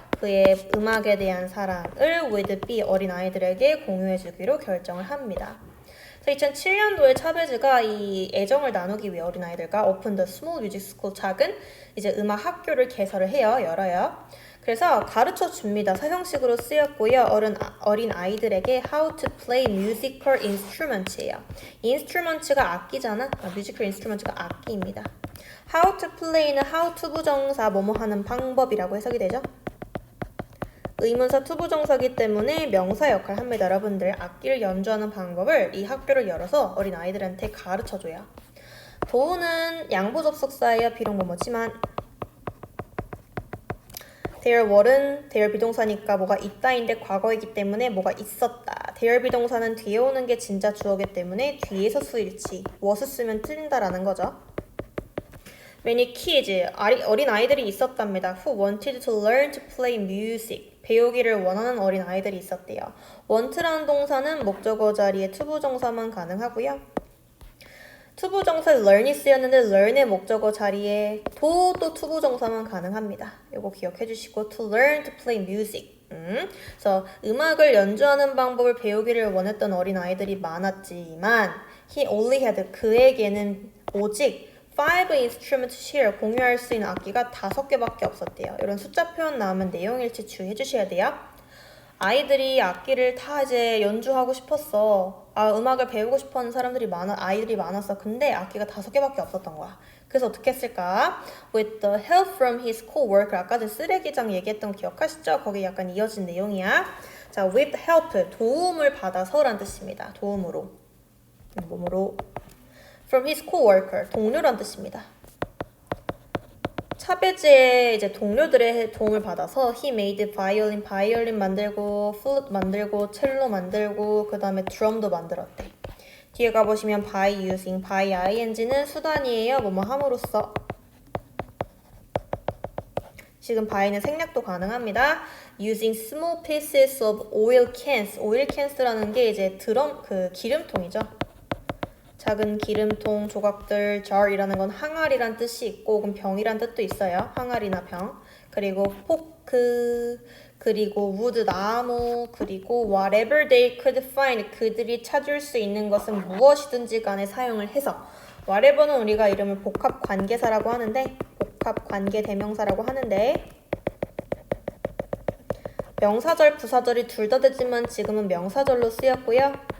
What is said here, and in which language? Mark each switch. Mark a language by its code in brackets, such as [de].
[ko] 그의 음악에 대한 사랑을 [en] with B, [ko] 어린아이들에게 공유해주기로 결정을 합니다. 2007년도에 차베즈가 이 애정을 나누기 위해 어린아이들과 [en] Open the Small Music School, [ko] 작은 이제 음악 학교를 개설을 해요. 열어요. 그래서 가르쳐 줍니다. 사형식으로 쓰였고요. 어린 아이들에게 [en] how to play musical instruments예요. instruments가 [ko] 악기잖아. [en] musical instruments가 [ko] 악기입니다. [en] how to play [ko] 는 [en] how to [ko] 부정사 뭐뭐 하는 방법이라고 해석이 되죠. 의문사 투부정사기 때문에 명사 역할을 합니다. 여러분들 악기를 연주하는 방법을 이 학교를 열어서 어린 아이들한테 가르쳐줘요. 도우는 양보 접속사예요. 비록 뭐뭐지만 [en] there were [ko] 는 there 비동사니까 뭐가 있다인데 과거이기 때문에 뭐가 있었다. there 비동사는 뒤에 오는 게 진짜 주어기 때문에 뒤에서 수일치 was 쓰면 틀린다라는 거죠. [en] Many kids, [ko] 어린 아이들이 있었답니다. [en] Who wanted to learn to play music. [ko] 배우기를 원하는 어린 아이들이 있었대요. want라는 동사는 목적어 자리에 투부정사만 가능하고요. 투부정사 learn이 쓰였는데 learn의 목적어 자리에 또 투부정사만 가능합니다. 이거 기억해 주시고 [en] to learn to play music. [ko] 그래서 음악을 연주하는 방법을 배우기를 원했던 어린 아이들이 많았지만 [en] he only had, [ko] 그에게는 오직 [en] 5 instruments share, [ko] 공유할 수 있는 악기가 5개밖에 없었대요. 이런 숫자 표현 나오면 내용일치 주의해 주셔야 돼요. 아이들이 악기를 다 이제 연주하고 싶었어. 음악을 배우고 싶어하는 아이들이 많았어. 근데 악기가 5개밖에 없었던 거야. 그래서 어떻게 했을까? [en] With the help from his co-worker. [ko] 아까 전 쓰레기장 얘기했던 거 기억하시죠? 거기 약간 이어진 내용이야. 자, [en] with help, [ko] 도움을 받아서란 뜻입니다. 도움으로. 몸으로. [en] From his co-worker, [ko] 동료란 뜻입니다. 차베즈의 이제 동료들의 도움을 받아서 [en] he made [ko] 바이올린 만들고 플루트 만들고 첼로 만들고 그 다음에 드럼도 만들었대. 뒤에 가보시면 [en] by using, [ko] by ing는 수단이에요. 뭐뭐 함으로써. 지금 by는 생략도 가능합니다. [en] using small pieces of oil cans. oil cans [ko] 라는 게 이제 기름통이죠. 작은 기름통 조각들, jar이라는 건 항아리란 뜻이 있고 혹은 병이란 뜻도 있어요. 항아리나 병. 그리고 포크, 그리고 wood, 나무, 그리고 [en] whatever they could find, [ko] 그들이 찾을 수 있는 것은 무엇이든지 간에 사용을 해서 whatever는 우리가 이름을 복합관계사라고 하는데 복합관계대명사라고 하는데 명사절, 부사절이 둘 다 되지만 지금은 명사절로 쓰였고요.